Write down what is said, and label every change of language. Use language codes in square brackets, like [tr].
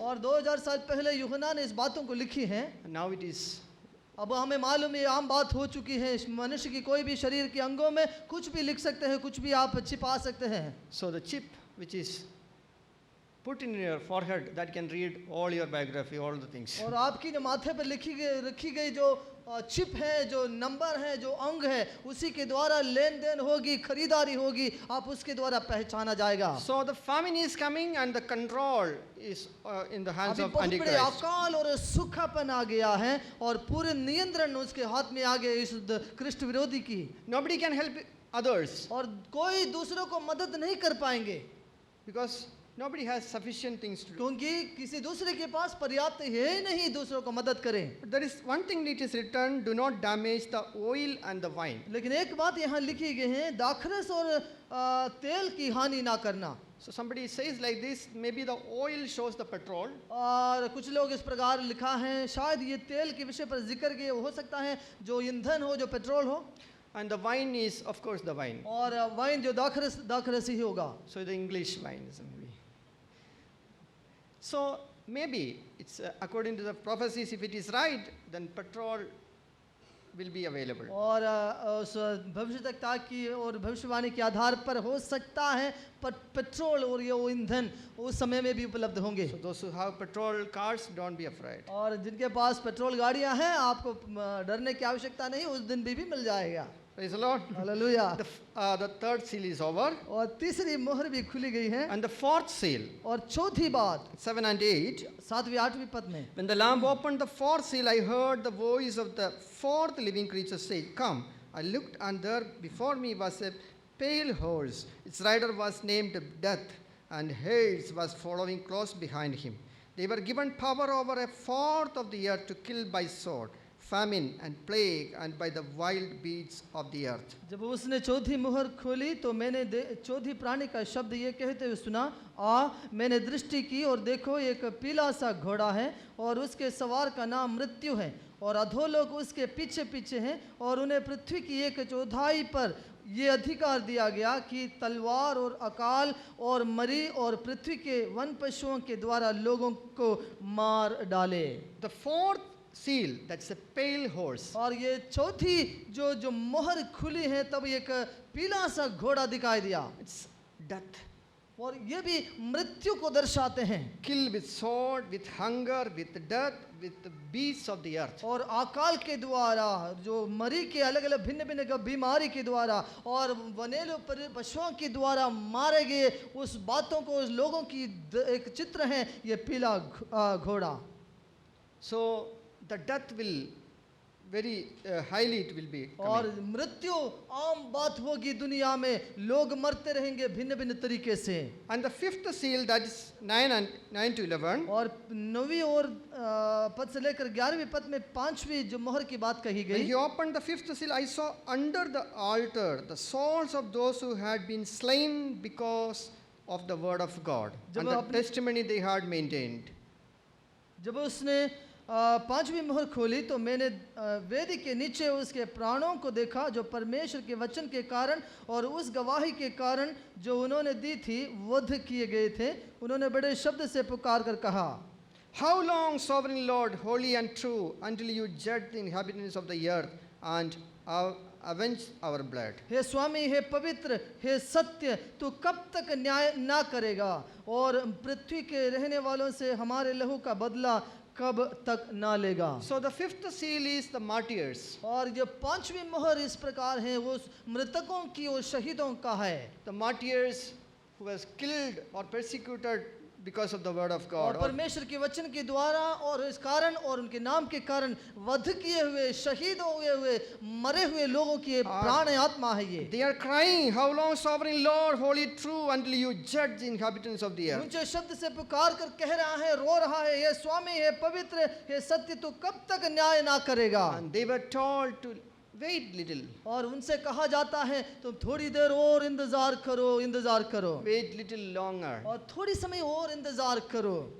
[hi] और 2000 साल पहले यूहन्ना ने इस बातों को लिखी हैं। [en] and now it is. [hi] अब हमें मालूम है, आम बात हो चुकी है, मनुष्य की कोई भी शरीर के अंगों में कुछ भी लिख सकते हैं, कुछ भी आप छिपा सकते हैं। [en] So the chip which is put in your forehead, that can read all your biography, all the things. [hi] और आपकी जो माथे पर रखी गई जो चिप है, जो नंबर है, जो अंग है, उसी के द्वारा लेन देन होगी, खरीदारी होगी, आप उसके द्वारा पहचाना जाएगा। [en] So the famine is coming and the control is in the hands [hi] अभी [en] of [hi] बहुत बड़े [en] Antichrist. [hi] अकाल और सूखापन आ गया है और पूरे नियंत्रण उसके हाथ में आ गए इस कृष्ण विरोधी की। [en] Nobody can help others [hi] और कोई दूसरों को मदद नहीं कर पाएंगे [en] because nobody has sufficient things to do. [hi] क्योंकि किसी दूसरे के पास पर्याप्त है ही नहीं दूसरों को मदद करें। [en] But there is one thing it is written, do not damage the oil and the wine. [hi] लेकिन एक बात यहाँ लिखी गई है, दाखरस और तेल की हानि ना करना। [en] So somebody says like this, maybe the oil shows the petrol, [hi] और कुछ लोग इस प्रकार लिखा है, शायद ये तेल के विषय पर जिक्र किए हो सकता है जो ईंधन हो, जो पेट्रोल हो, [en] and the wine is of course the wine. [hi] और वाइन जो दाखरस ही होगा। [en] So the English wine is maybe. So maybe it's according to the prophecies, if it is right, then petrol will be available. [hi] और उस भविष्यवक्ता की और भविष्यवाणी के आधार पर हो सकता है पर पेट्रोल और ये वो ईंधन उस समय में भी उपलब्ध होंगे। [en] So those who have petrol cars, don't be afraid. [hi] और जिनके पास पेट्रोल गाड़ियां हैं, आपको डरने की आवश्यकता नहीं, उस दिन भी मिल जाएगा। [en] Praise the Lord. [hi] Hallelujah. [en] The third seal is over, [hi] और तीसरी मोहर भी खुली गई है। [en] and the fourth seal, [hi] और चौथी बात [en] 7 and 8. [hi] 7वीं 8वीं पद में, [en] When the Lamb opened the fourth seal, I heard the voice of the fourth living creature say, Come. I looked, and there before me was a pale horse. Its rider was named Death, and Hades was following close behind him. They were given power over a fourth of the earth to kill by sword, famine and plague, and by the wild beasts of the earth. [hi] जब उसने चौथी मोहर खोली तो मैंने चौथी प्राणी का शब्द ये कहते हुए सुना, आ, मैंने दृष्टि की और देखो एक पीला सा घोड़ा है और उसके सवार का नाम मृत्यु है और अधोलोक उसके पीछे पीछे हैं और उन्हें पृथ्वी की 1/4 पर ये अधिकार दिया गया कि तलवार और अकाल और मरी और पृथ्वी के वन पशुओं के द्वारा लोगों को मार डाले। [en] The fourth seal, that's a pale horse. [hi] और ये चौथी जो मोहर खुली है तब एक पीला सा घोड़ा दिखाई दिया [en] It's death. [hi] और ये भी मृत्यु को दर्शाते हैं। [en] Killed with sword, with hunger, with death, with the beasts of the earth. [hi] और अकाल के द्वारा जो मरी के अलग अलग भिन्न भिन्न बीमारी के द्वारा और वनेलो पशुओं के द्वारा मारे गए उस बातों को उस लोगों की एक चित्र है ये पीला घोड़ा। [en] So the death will very highly it will be [hi] और [en] coming. [hi] मृत्यु आम बात होगी दुनिया में, लोग मरते रहेंगे भिन्न भिन्न तरीके से। [en] And the fifth seal, that is 9 to 11. [hi] और 9वीं और पद से लेकर 11वीं पद में 5वीं जो मोहर की बात कही [en] When [hi] गई। [en] he opened the fifth seal, I saw under the altar the souls of those who had been slain because of the word of God [hi] जब [en] and the [hi] अपने- [en] testimony they had maintained. [hi] जब उसने 5वीं मोहर खोली तो मैंने वेदी के नीचे उसके प्राणों को देखा जो परमेश्वर के वचन के कारण और उस गवाही के कारण जो उन्होंने दी थी वध किए गए थे। उन्होंने बड़े शब्द से पुकार कर कहा, [en] How long, sovereign Lord, holy and true, until you judge the inhabitants of the earth and avenge our blood? [hi] हे स्वामी, हे पवित्र, हे सत्य, तू कब तक न्याय ना करेगा और पृथ्वी के रहने वालों से हमारे लहू का बदला कब तक ना लेगा। [en] So the fifth seal is the martyrs. [hi] और जो 5वीं मोहर इस प्रकार है वो मृतकों की और शहीदों का है। [en] The martyrs who was killed or persecuted because of the word of [hi] और [en] God. Or [hi] परमेश्वर के वचन के द्वारा और इस कारण और उनके नाम के कारण वध किए हुए, शहीद हुए मरे हुए लोगों की प्राण आत्मा है ये। [en] they are crying, How long, sovereign Lord, holy, true, until you judge the inhabitants of the earth? [hi] ऊंचे शब्द से पुकार कर कह रहा है, रो रहा है, हे स्वामी, हे पवित्र, हे सत्य, तू कब तक न्याय ना करेगा। [en] And they were told to wait little, [hi] और उनसे कहा जाता है तुम थोड़ी देर और इंतजार करो [en] wait little longer. [hi] और थोड़ी समय और इंतजार करो।